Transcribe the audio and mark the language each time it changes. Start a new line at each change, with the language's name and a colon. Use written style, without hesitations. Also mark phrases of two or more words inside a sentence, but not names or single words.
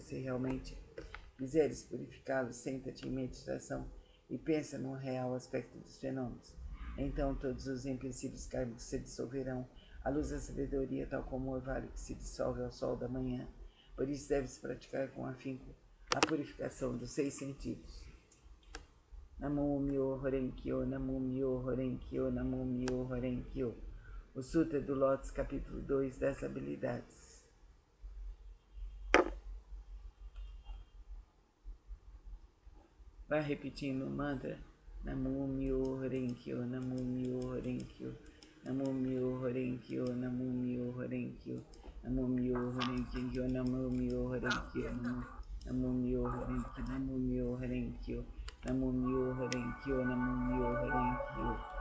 Portuguese: Se realmente quiseres purificá-los, senta-te em meditação e pensa no real aspecto dos fenômenos. Então todos os empecilhos kármicos se dissolverão à luz da sabedoria, tal como o orvalho que se dissolve ao sol da manhã. Por isso deves praticar com afinco a purificação dos 6 sentidos.
Japanese: 南無妙法蓮経、南無妙法蓮経、南無妙法蓮経.
Portuguese: O Sutra do Lótus, capítulo 2, das habilidades. Vai repetindo o mantra.
Japanese: 南無妙法蓮経、南無妙法蓮経、南無妙法蓮経、南無妙法蓮経、南無妙法蓮経、南無妙法蓮経、南無妙法蓮経、南無妙法蓮経、南無妙法蓮経、南無妙法蓮経.